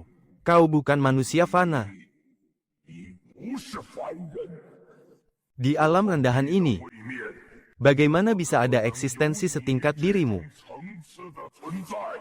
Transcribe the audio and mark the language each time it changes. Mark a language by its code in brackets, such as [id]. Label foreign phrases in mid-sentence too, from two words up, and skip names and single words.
[id] Kau bukan manusia fana. [zh] 不是凡人， [id] Di alam rendahan ini, [zh] 里面 [id] bagaimana bisa ada eksistensi setingkat dirimu? [zh] 层次的存在。